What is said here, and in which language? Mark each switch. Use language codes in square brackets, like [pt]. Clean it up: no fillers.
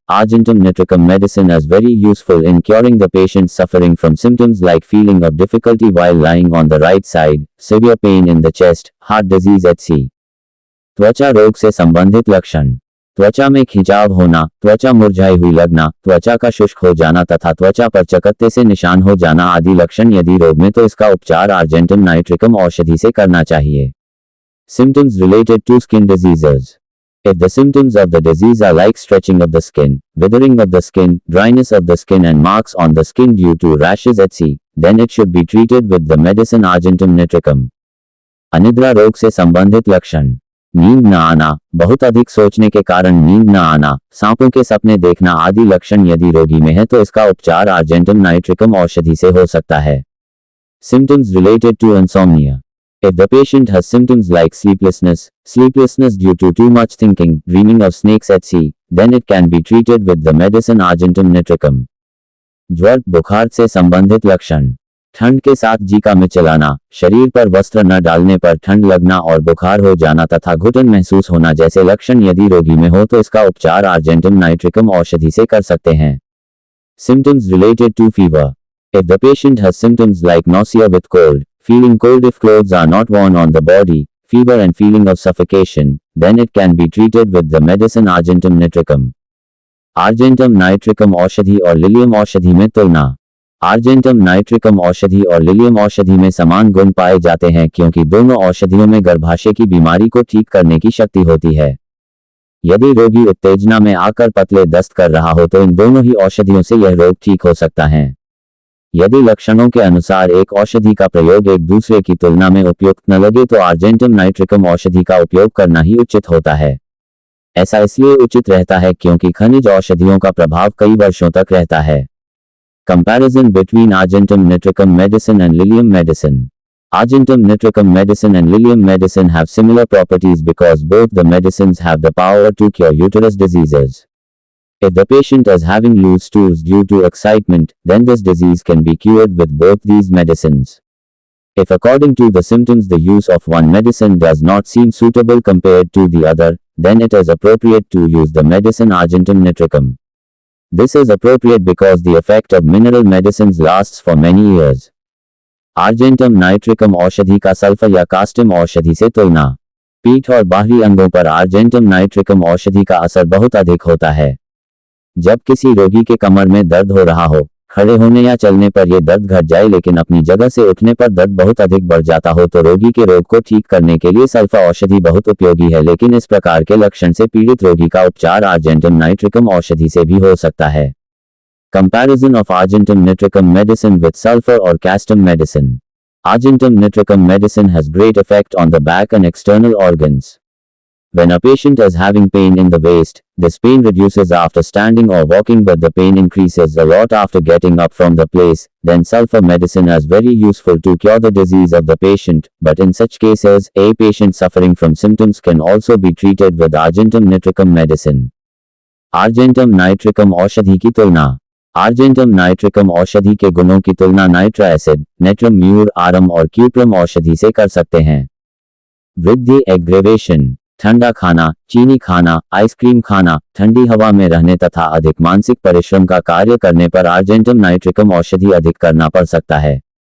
[en] Argentum nitricum medicine is very useful in curing the patient suffering from symptoms like feeling of difficulty while lying on the right side, severe pain in the chest, heart disease etc. [hi] त्वचा रोग से संबंधित लक्षण. त्वचा में खिंचाव होना, त्वचा मुरझाई हुई लगना, त्वचा का शुष्क हो जाना तथा त्वचा पर चकत्ते से निशान हो जाना आदि लक्षण यदि रोग में तो इसका उपचार आर्जेंटम नाइट्रिकम औषधि से करना चाहिए. [en] Symptoms related to skin diseases. If the symptoms of the disease are like stretching of the skin, withering of the skin, dryness of the skin and marks on the skin due to rashes etc., then it should be treated with the medicine argentum nitricum. [hi] अनिद्रा रोग से संबंधित लक्षण. नींद न आना, बहुत अधिक सोचने के कारण नींद न आना, सांपों के सपने देखना आदि लक्षण यदि रोगी में है तो इसका उपचार आर्जेंटम नाइट्रिकम औषधि से हो सकता है. [en] Symptoms related to insomnia. If the patient has symptoms like sleeplessness due to too much thinking, dreaming of snakes etc., then it can be treated with the medicine argentum nitricum. [hi] ज्वर बुखार से संबंधित लक्षण. ठंड के साथ जीका में चलाना, शरीर पर वस्त्र न डालने पर ठंड लगना और बुखार हो जाना तथा घुटन महसूस होना जैसे लक्षण यदि रोगी में हो तो इसका उपचार आर्जेंटम नाइट्रिकम औषधि से कर सकते हैं. [en] Symptoms related to fever. If the patient has symptoms like nausea with cold, feeling cold if clothes are not worn on the body, fever and feeling of suffocation, then it can be treated with the medicine argentum nitricum. [hi] Argentum nitricum औषधि और lilium औषधि में तुलना. Argentum nitricum औषधि और lilium औषधि में समान गुण पाए जाते हैं क्योंकि दोनों औषधियों में गर्भाशय की बीमारी को ठीक करने की शक्ति होती है. यदि रोगी उत्तेजना में आकर पतले दस्त कर रहा हो तो इन दोनों ही औषधियों से यह रोग ठीक हो सकता है. यदि लक्षणों के अनुसार एक औषधि का प्रयोग एक दूसरे की तुलना में उपयुक्त न लगे तो आर्जेंटम नाइट्रिकम औषधि का उपयोग करना ही उचित होता है. ऐसा इसलिए उचित रहता है क्योंकि खनिज औषधियों का प्रभाव कई वर्षों तक रहता है. [en] Comparison between argentum nitricum medicine and lilium medicine. Argentum nitricum medicine and lilium medicine have similar properties because both the medicines have the power to cure uterus diseases. If the patient is having loose stools due to excitement, then this disease can be cured with both these medicines. If according to the symptoms the use of one medicine does not seem suitable compared to the other, then it is appropriate to use the medicine argentum nitricum. This is appropriate because the effect of mineral medicines lasts for many years. [hi] Argentum nitricum औषधि का sulphur या custom औषधि से तुलना. पीठ और बाहरी अंगों पर आर्जेंटम नाइट्रिकम औषधि का असर बहुत अधिक होता है. जब किसी रोगी के कमर में दर्द हो रहा हो, खड़े होने या चलने पर यह दर्द घट जाए लेकिन अपनी जगह से उठने पर दर्द बहुत अधिक बढ़ जाता हो तो रोगी के रोग को ठीक करने के लिए सल्फा औषधि बहुत उपयोगी है. लेकिन इस प्रकार के लक्षण से पीड़ित रोगी का उपचार आर्जेंटम नाइट्रिकम औषधि से भी हो सकता है. [en] Comparison of argentum nitricum medicine with sulfur or castum medicine. Argentum nitricum medicine has great effect on the back and external organs. When a patient is having pain in the waist, this pain reduces after standing or walking but the pain increases a lot after getting up from the place, then sulfur medicine is very useful to cure the disease of the patient, but in such cases, a patient suffering from symptoms can also be treated with argentum nitricum medicine. [hi] Argentum nitricum औषधि की तुलना. Argentum nitricum औषधि के गुणों की तुलना नाइट्रा acid, natrum mur आरम और cuprum औषधि से कर सकते हैं. वृद्धि एग्रेवेशन. ठंडा खाना, चीनी खाना, आइसक्रीम खाना, ठंडी हवा में रहने तथा अधिक मानसिक परिश्रम का कार्य करने पर आर्जेंटम नाइट्रिकम औषधि अधिक करना पड़ सकता है.